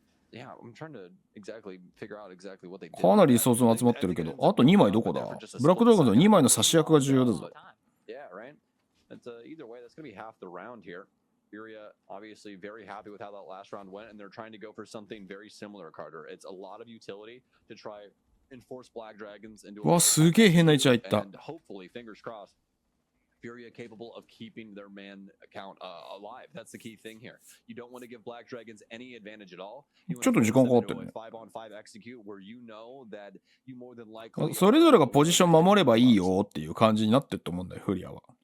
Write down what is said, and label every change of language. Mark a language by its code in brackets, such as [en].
[en] Yeah, I'm trying to exactly figure out exactly what they did. [ja] かなりリソースも集まってるけど、あと2枚どこだ？ブラックドラゴンズの2枚の差し役が重要だぞ。 [en] Yeah, right. But either way, that's going to be half the round here. FURIA obviously very happy with how that last round went, and they're trying to go for something very similar, Carter. It's a lot of utility to try and force BlackDragons into [ja] わ、すげえ変な位置入った。 [en] and hopefully, fingers crossed, FURIA capable of keeping their man account alive. That's the key thing here. You don't want to give BlackDragons any advantage at all. [ja] ちょっと時間かかってるね。 [en] 5-on-5 execute where you know that you more than likely [ja] それぞれがポジション守ればいいよっていう感じになってると思うんだよ、フリアは。